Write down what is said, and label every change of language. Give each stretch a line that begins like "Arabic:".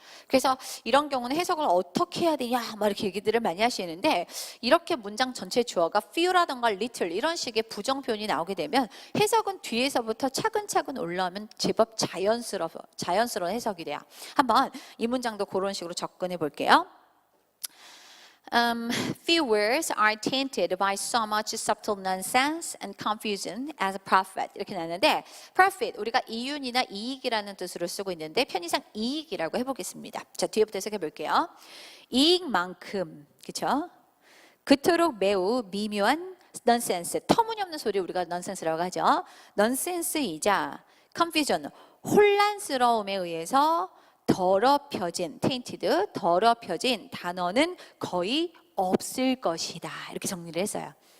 Korean: 그래서 이런 경우는 해석을 어떻게 해야 되냐 막 이렇게 얘기들을 많이 하시는데 이렇게 문장 전체 주어가 few라던가 little 이런 식의 부정 표현이 나오게 되면 해석은 뒤에서부터 차근차근 올라오면 제법 자연스러운 해석이 돼요. 한번 이 문장도 그런 식으로 접근해 볼게요.
English: Few words are tainted by so much subtle nonsense and confusion as a profit
Korean: 이렇게 나왔는데 profit 우리가 이윤이나 이익이라는 뜻으로 쓰고 있는데 편의상 이익이라고 해보겠습니다. 자 뒤에부터 해석해 볼게요. 이익만큼 그렇죠? 그토록 매우 미묘한 nonsense, 터무니없는 소리 우리가 nonsense라고 하죠. nonsense이자 confusion, 혼란스러움에 의해서 더럽혀진, tainted, 더럽혀진 단어는 거의 없을 것이다. 이렇게 정리를 했어요.